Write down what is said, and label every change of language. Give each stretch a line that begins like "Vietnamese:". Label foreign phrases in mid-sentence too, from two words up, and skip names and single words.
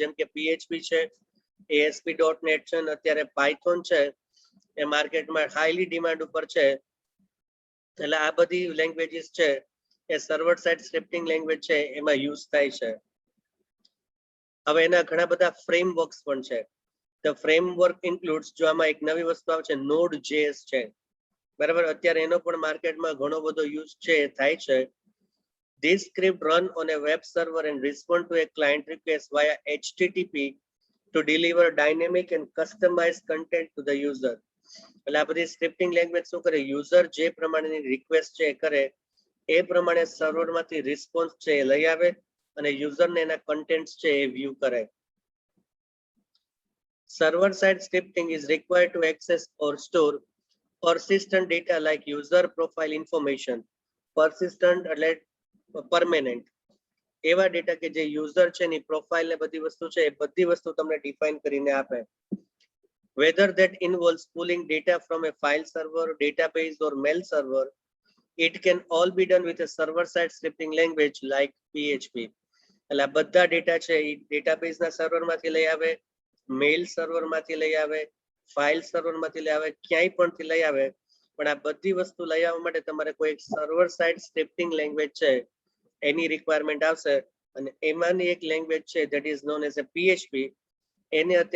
Gujarati: જેમ કે PHP છે, ASP.NET છે અને અત્યારે પાયથોન છે એ માર્કેટમાં
English: highly demand
Gujarati: ઉપર છે. એટલે આ બધી લેંગ્વેજીસ છે એ
English: server side scripting language
Gujarati: છે એમાં યુઝ થાય છે. હવે એના ઘણા બધા ફ્રેમવર્ક્સ પણ છે.
English: The framework includes,
Gujarati: જો આમાં એક નવી વસ્તુ આવે છે Node.js છે બરાબર, અત્યારે એનો પણ માર્કેટમાં ઘણો બધો યુઝ છે થાય છે.
English: This script run on a web server and respond to a client request via HTTP to deliver dynamic and customized content to the user.
Gujarati: એટલે આ બધી
English: scripting language
Gujarati: શું કરે, યુઝર જે પ્રમાણેની રિક્વેસ્ટ છે કરે એ પ્રમાણે સર્વરમાંથી રિસ્પોન્સ છે એ લઈ આવે અને યુઝરને એના કન્ટેન્ટ્સ છે એ વ્યૂ કરે.
English: Server side scripting is required to access or store persistent data like user profile information.
Gujarati: Persistent એટલે permanent એવા ડેટા કે જે યુઝર છે ની પ્રોફાઇલ ને બધી વસ્તુ છે એ બધી વસ્તુ તમને ડિફાઇન કરીને આપે.
English: Whether that involves pulling data from a file server, database or mail server, it can all be done with a server side scripting language like PHP.
Gujarati: એટલે આ બધા ડેટા છે એ ડેટાબેઝના સર્વરમાંથી લઈ આવે, મેઇલ સર્વરમાંથી લઈ આવે, ફાઇલ સર્વરમાંથી લઈ આવે, ક્યાંય પણથી લઈ આવે. પણ આ બધી વસ્તુ લઈ આવવા માટે તમારે કોઈ એક
English: server side scripting language
Gujarati: છે એની રિક્વાયરમેન્ટ આવશે અને એમાંની એક લેંગ્વેજ છે
English: that is known as a
Gujarati: PHP.